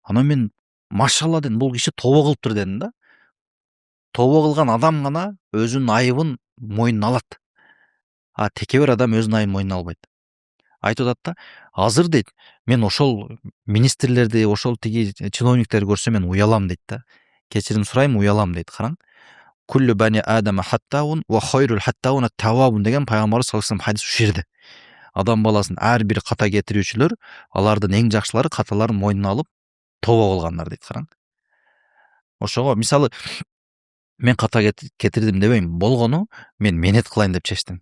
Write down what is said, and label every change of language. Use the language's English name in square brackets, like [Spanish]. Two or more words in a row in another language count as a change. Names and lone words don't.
[Kyrgyz] Анан мен машалла дедим, бул киши тобо кылыптыр дедим да. Тобо кылган адам гана өзүнүн айыбын мойнуна алат. А текебер адам өзүнүн айыбын мойнуна албайт. Айтып атат да, азыр дейт, мен ошол министрлерди, ошол тиги чиновниктерди көрсөм мен уялам дейт да. Кечирим сурайм, уялам дейт. Караң. [Arabic] كل بني آدم خطاء وخير الخطائين التوابون [Kyrgyz] деген пайгамбарыбыз [Arabic] صلى الله عليه وسلم [Kyrgyz] хадис ушул жерде. Адам баласын ар бир ката кетирүүчүлөр, алардын эң жакшылары каталарын мойнуна алып тобо кылгандар дейт. Караң. Ошого мисалы мен ката кетирдим дебейм, болгону мен менет кылайын деп чечтим.